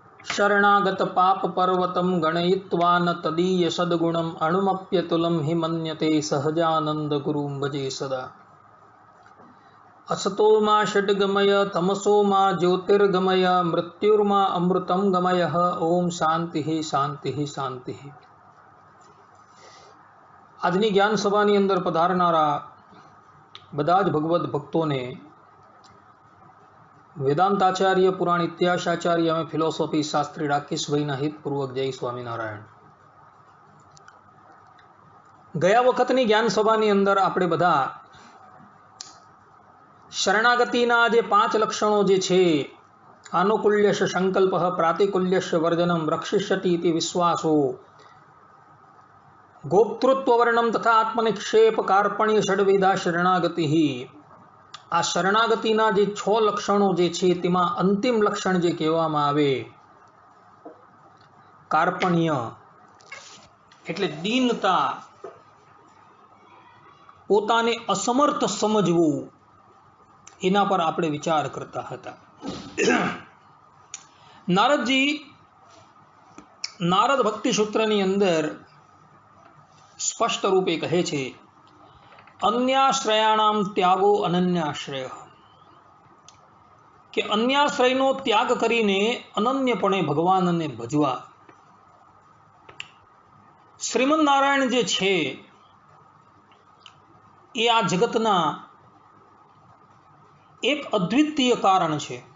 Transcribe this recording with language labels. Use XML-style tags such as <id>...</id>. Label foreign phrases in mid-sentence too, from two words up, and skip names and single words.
<sa>शरणागत पाप पर्वतम गणयित्वा न तदीय सद्गुणम अणुमप्यतुलम हि मन्यते सहजानंद गुरुं भजे सदा। असतो मा षड्गमय तमसो मा ज्योतिर्गमय मृत्युर्मा अमृतं गमय। ओम शांति शांति शांति।</sa> <gu>આજની જ્ઞાન સભાની અંદર પધારનારા બધા જ ભગવદ્ ભક્તોને વેદાંતાચાર્ય પુરાણ ઇતિહાસાચાર્ય અને ફિલોસોફી શાસ્ત્રી રાકેશભાઈના હિતપૂર્વક જય સ્વામિનારાયણ। ગયા વખતની જ્ઞાન સભાની અંદર આપણે બધા શરણાગતિના જે 5 લક્ષણો જે છે,</gu> <sa>આનુકૂલ્યશ સંકલ્પ પ્રાતિકૂલ્યશ વર્જનમ રક્ષિષ્યતિ ઇતિ વિશ્વાસો गोप्तृत्व वर्णम तथा आत्मनिक्षेप कार्पण्य षड्विधा शरणागति।</sa> <gu>આ શરણાગતિના જે 6 લક્ષણો જે છે તેમાં અંતિમ લક્ષણ જે કહેવામાં આવે કાર્પણ્ય એટલે દીનતા, પોતાને અસમર્થ સમજવું, એના પર આપણે વિચાર કરતા હતા। નારદજી નારદ ભક્તિ સૂત્રની અંદર સ્પષ્ટ રૂપે કહે છે</gu> <sa>अन्याश्रयाणाम त्यागो अनन्याश्रय,</sa> <gu>કે અન્યાશ્રયનો ત્યાગ કરીને અનન્યપણે ભગવાનને ભજવા। શ્રીમન નારાયણ જે છે એ આ જગતના એક અદ્વિતીય કારણ છે।</gu>